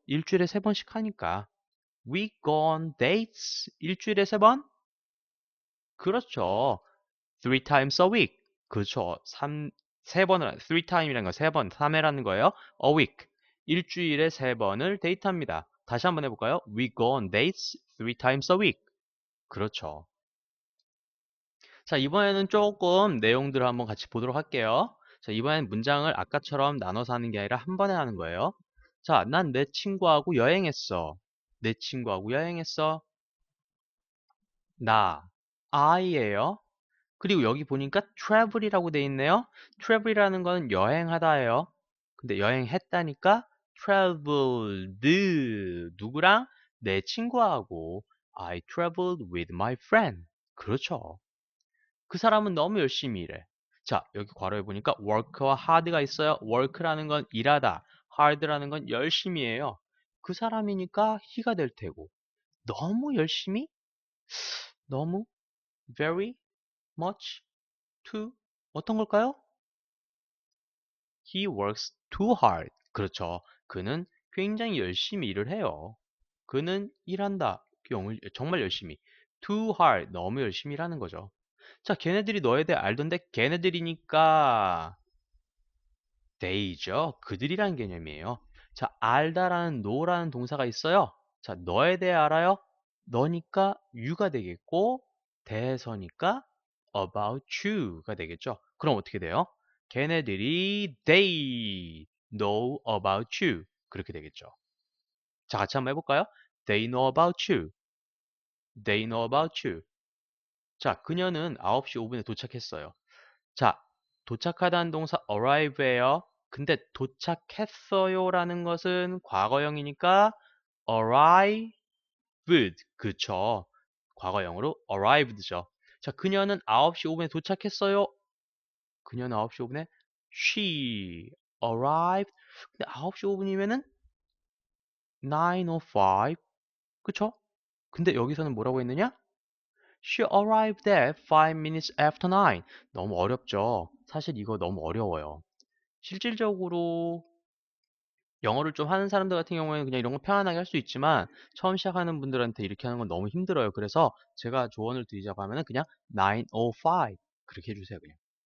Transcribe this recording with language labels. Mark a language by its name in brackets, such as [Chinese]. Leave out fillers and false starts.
[Korean] 일주일에 3번씩 하니까 [English] we go on dates [Korean] 일주일에 3번? 그렇죠. [English] three times a week. 그렇죠. [Korean] 3번을, three time이라는 건 3번, 3회라는 거예요. [English] a week. [Korean] 일주일에 3번을 데이트합니다. 다시 한번 해볼까요? [English] We go on dates three times a week. [Korean] 그렇죠. 자, 이번에는 조금 내용들을 한번 같이 보도록 할게요. 자, 이번엔 문장을 아까처럼 나눠서 하는 게 아니라 한 번에 하는 거예요. 자, 난 내 친구하고 여행했어. 내 친구하고 여행했어. 나, I예요. 그리고 여기 보니까 travel이라고 돼 있네요. travel이라는 건 여행하다예요. 근데 여행했다니까 traveled 누구랑? 내 친구하고 [English] I traveled with my friend. [Korean] 그렇죠. 그 사람은 너무 열심히 일해. 자, 여기 괄호에 보니까 work와 hard가 있어요. work라는 건 일하다, hard라는 건 열심히 해요. 그 사람이니까 he가 될 테고. 너무 열심히? 너무? very much? [English] too? [Korean] 어떤 걸까요? [English] He works too hard. [Korean] 그렇죠. 그는 굉장히 열심히 일을 해요. 그는 일한다. 정말 열심히. too hard. 너무 열심히 일하는 거죠. 자, 걔네들이 너에 대해 알던데 걔네들이니까 they죠. 그들이라는 개념이에요. 자, 알다라는 know라는 동사가 있어요. 자, 너에 대해 알아요? 너니까 you가 되겠고 대해서니까 about you가 되겠죠. 그럼 어떻게 돼요? 걔네들이 [English] they know about you. [Korean] 그렇게 되겠죠. 자, 같이 한번 해볼까요? [English] They know about you. They know about you. [Korean] 자, 그녀는 9시 5분에 도착했어요. 자, 도착하다는 동사 arrive예요. 근데 도착했어요라는 것은 과거형이니까 arrived. 그쵸. 과거형으로 arrived죠. 자, 그녀는 9시 5분에 도착했어요. 그녀는 9시 5분에 [English] she arrived. [Korean] 근데 9시 5분이면은 9:05. 그쵸? 근데 여기서는 뭐라고 했느냐? [English] She arrived at 5 minutes after 9. [Korean] 너무 어렵죠? 사실 이거 너무 어려워요. 실질적으로 영어를 좀 하는 사람들 같은 경우에는 그냥 이런 거 편안하게 할 수 있지만 처음 시작하는 분들한테 이렇게 하는 건 너무 힘들어요. 그래서 제가 조언을 드리자고 하면은 그냥 9:05 그렇게 해주세요. 그냥.